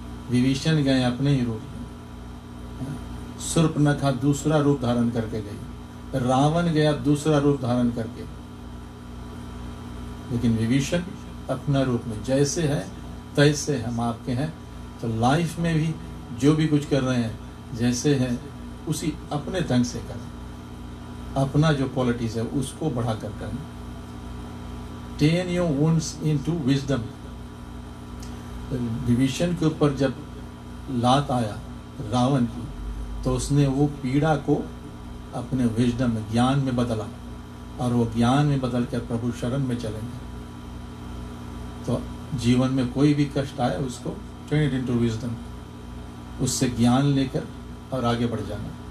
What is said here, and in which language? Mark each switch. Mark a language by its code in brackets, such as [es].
[hi] विभीषण गए अपने ही रूप में, शूर्पणखा दूसरा रूप धारण करके गई, रावण गया दूसरा रूप धारण करके, लेकिन विभीषण अपना रूप में जैसे है तैसे हम आपके हैं। तो लाइफ में भी जो भी कुछ कर रहे हैं जैसे है उसी अपने ढंग से करें, अपना जो क्वालिटीज है उसको बढ़ाकर करें। [en] Turn your wounds into wisdom। [hi] Vibhishan के ऊपर जब लात आया रावण की, तो उसने वो पीड़ा को अपने विजडम में, ज्ञान में बदला, और वो ज्ञान में बदल कर प्रभु शरण में चलेंगे। तो जीवन में कोई भी कष्ट आए उसको [en] turn it into wisdom, [hi] उससे ज्ञान लेकर और आगे बढ़ जाना।